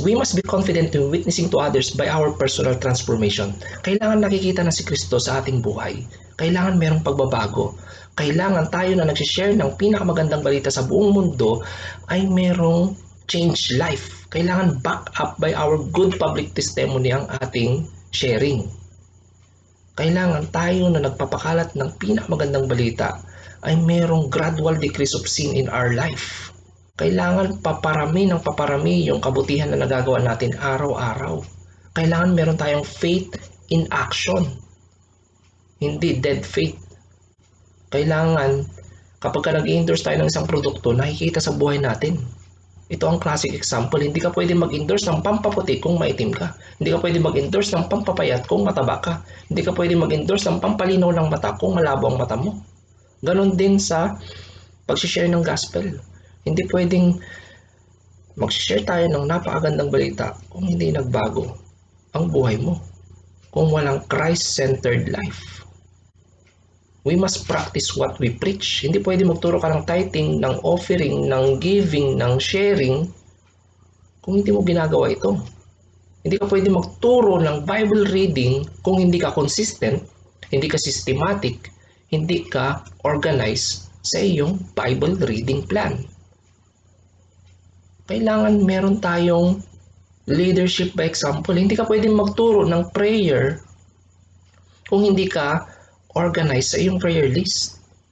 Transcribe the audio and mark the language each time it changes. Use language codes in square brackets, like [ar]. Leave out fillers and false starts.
[en] We must be confident in witnessing to others by our personal transformation. [tl] Kailangan nakikita na si Kristo sa ating buhay. Kailangan merong pagbabago. Kailangan tayo na nagsishare ng pinakamagandang balita sa buong mundo ay merong change life. Kailangan [en] back up by our good public testimony [tl] ang ating [en] sharing. [tl] Kailangan tayo na nagpapakalat ng pinakamagandang balita ay merong [en] gradual decrease of sin in our life. [tl] Kailangan paparami ng paparami yung kabutihan na nagagawa natin araw-araw. Kailangan meron tayong [en] faith in action. [tl] Hindi dead faith. Kailangan kapag nag-endorse tayo ng isang produkto, nakikita sa buhay natin. Ito ang classic example. Hindi ka pwede mag-endorse ng pampaputi kung maitim ka. Hindi ka pwede mag-endorse ng pampapayat kung mataba ka. Hindi ka pwede mag-endorse ng pampalinaw ng mata kung malabo ang mata mo. Ganon din sa pag-share ng gospel. Hindi pwedeng mag-share tayo ng napakagandang balita kung hindi nagbago ang buhay mo. Kung walang [en] Christ-centered life. We must practice what we preach. [tl] Hindi pwede magturo ka ng tithing, ng offering, ng giving, ng sharing kung hindi mo ginagawa ito. Hindi ka pwede magturo ng Bible reading kung hindi ka consistent, hindi ka systematic, hindi ka organized sa iyong Bible reading plan. Kailangan meron tayong [en] leadership by example. [tl] Hindi ka pwedeng magturo ng prayer kung hindi ka organized sa iyong prayer list.